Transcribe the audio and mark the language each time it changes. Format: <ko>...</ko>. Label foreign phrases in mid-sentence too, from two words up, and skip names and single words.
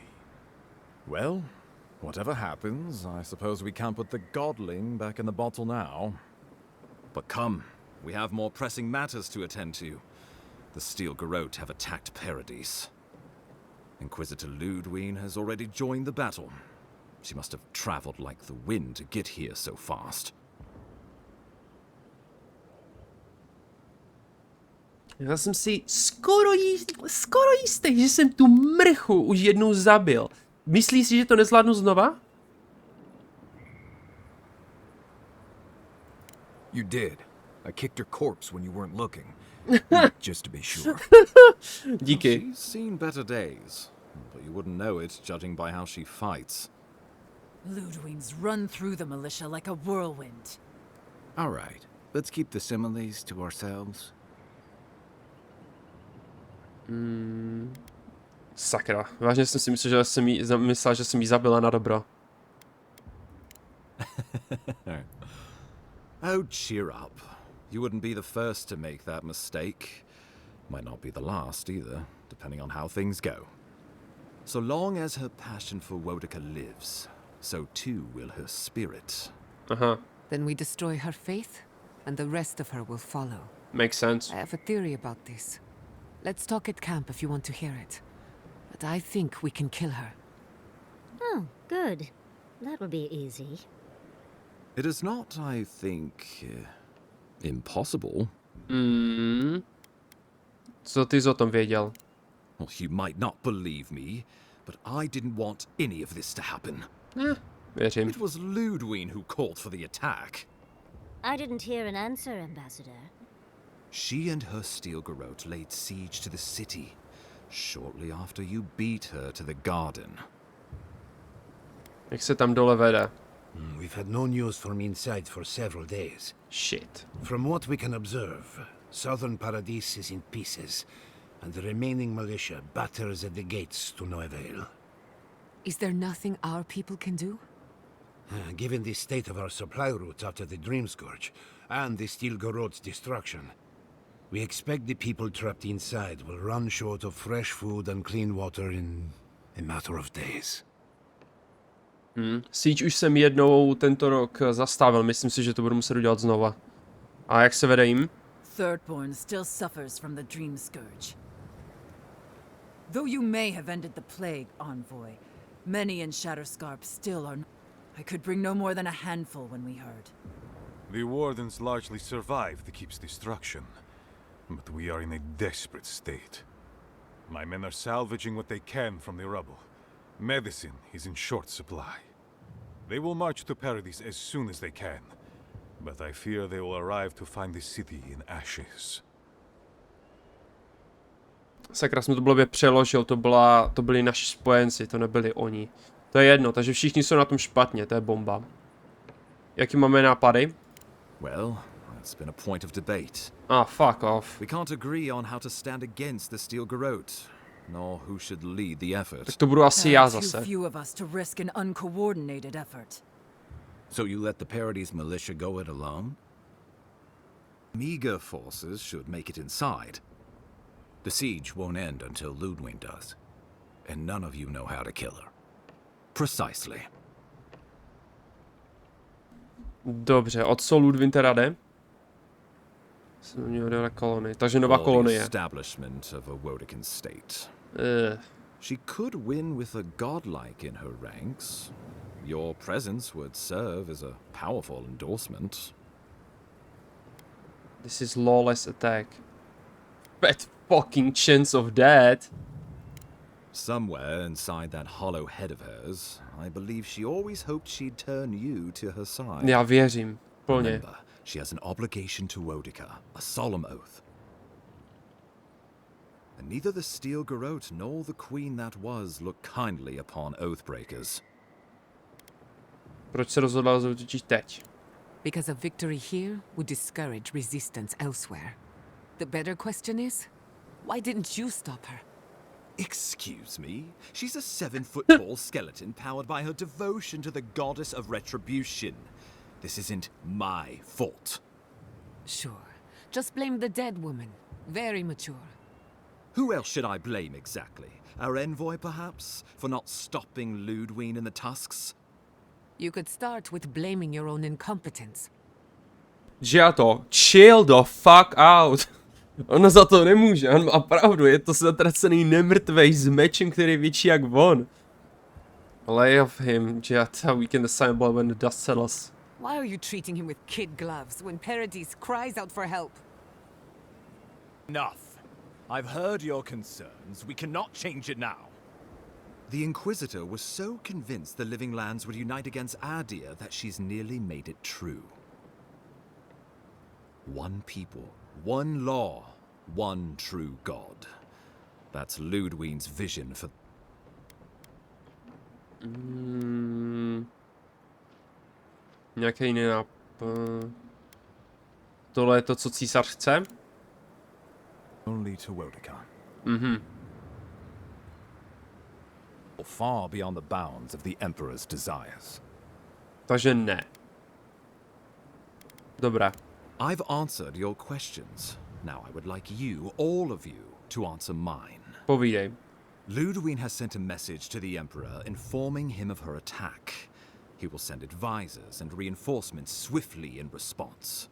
<en>Well, whatever happens, I suppose we can't put the godling back in the bottle now. But come, we have more pressing matters to attend to. The Steel Garrote have attacked Paradise. Inquisitor Ludwine has already joined the battle. She must have traveled like the wind to get here so fast.</en> <cs>Já jsem si skoro jistý, že jsem tu mrchu už jednou zabil. Myslíš si, že to nezvládnu znova?</cs> <en>You did. I kicked her corpse when you weren't looking. Just to be sure.</en> <cs>Díky.</cs> <en>She's seen better days, but you wouldn't know it judging by how she fights. Ludwig's run through the militia like a whirlwind. All right, let's keep the similes to ourselves.</en> <cs>Sakra, vážně jsem si myslel, že jsem jí zabila na dobro.</cs> <en>Oh, cheer up. You wouldn't be the first to make that mistake. Might not be the last either, depending on how things go. So long as her passion for Wodika lives, so too will her spirit. Then we destroy her faith, and the rest of her will follow. Makes sense. I have a theory about this. Let's talk at camp if you want to hear it. But I think we can kill her. Oh, good. That will be easy. It is not, I think, impossible.</en> <cs>Co ty jsi o tom věděl?</cs> <en>Well, you might not believe me, but I didn't want any of this to happen.</en> <cs>Věřím.</cs> <en>It was Ludwine who called for the attack. I didn't hear an answer, Ambassador. She and her Steel Garrote laid siege to the city, shortly after you beat her to the garden.</en> <cs>Jak se tam dole vede?</cs> <en>We've had no news from inside for several days. Shit. From what we can observe, southern Paradise is in pieces, and the remaining militia batters at the gates to no avail. Is there nothing our people can do? Given the state of our supply routes after the Dream Scourge, and the Steel Garrote's destruction, we expect the people trapped inside will run short of fresh food and clean water in a matter of days.</en> <cs>Siege už jsem jednou tento rok zastavil, myslím si, že to budu muset udělat znova. A jak se vede jim?</cs> <en>Thirdborn still suffers from the Dream Scourge. Though you may have ended the plague, Envoy, many in Shatterscarp still are. I could bring no more than a handful when we heard. The Wardens largely survived the keep's destruction, but we are in a desperate state. My men are salvaging what they can from the rubble. Medicine is in short supply. They will march to Paradise as soon as they can, but I fear they will arrive to find the city in ashes.</en> <cs>Sakra, jsem to blbě přeložil, to byli naši spojenci, to nebyli oni. To je jedno, takže všichni jsou na tom špatně, to je bomba. Jaký máme nápady?</cs> <en>Well, that's been a point of debate. Fuck off. We can't agree on how to stand against the Steel Garrote. nor who should lead the effort.</en> <cs>Tak to budu asi já</cs> <en>Too</en> <cs>zase.</cs> <en>few of us to risk an uncoordinated effort. So you let the Paradis militia go it alone? Meager forces should make it inside. The siege won't end until Ludwig does. And none of you know how to kill her. Precisely.</en> <cs>Dobře, od co Ludwig teda jde? Kolony. Takže nová kolonie.</cs> <en>Establishment of a Wodekin state. She could win with a godlike in her ranks. Your presence would serve as a powerful endorsement. This is lawless attack. Bet fucking chance of that. Somewhere inside that hollow head of hers, I believe she always hoped she'd turn you to her side.</en> <cs>Já věřím. Plně.</cs> <en>Remember, she has an obligation to Wodeka, a solemn oath. And neither the Steel Garrote nor the queen that was look kindly upon oathbreakers.</en> <cs>Proč se rozhodla zautočit teď?</cs> <en>Because a victory here would discourage resistance elsewhere. The better question is, why didn't you stop her? Excuse me? She's a 7-foot-tall skeleton powered by her devotion to the goddess of retribution. This isn't my fault. Sure. Just blame the dead woman. Very mature. Who else should I blame exactly? Our envoy, perhaps? For not stopping Ludwig and the Tusks? You could start with blaming your own incompetence. Giato, chill the fuck out.</en> <cs>Ona za to nemůže, on má pravdu, je to zatracený nemrtvej s mečem, který je větší jak on.</cs> <en>Lay of him, Giato, we can assemble when the dust settles. Why are you treating him with kid gloves when Paradis cries out for help? Enough. I've heard your concerns. We cannot change it now. The Inquisitor was so convinced the Living Lands would unite against Adia that she's nearly made it true. One people, one law, one true God. That's Ludwig's vision for...</en> <cs>Nějaký jiný tohle je to, co císař chce?</cs> <en>Only to Wodeka. Mhm. Far beyond the bounds of the Emperor's desires.</en> <cs>Takže ne. Dobrá.</cs> <en>I've answered your questions. Now I would like you, all of you, to answer mine.</en> <cs>Povídej.</cs> <en>Ludwig has sent a message to the Emperor informing him of her attack. He will send advisors and reinforcements swiftly in response.</en>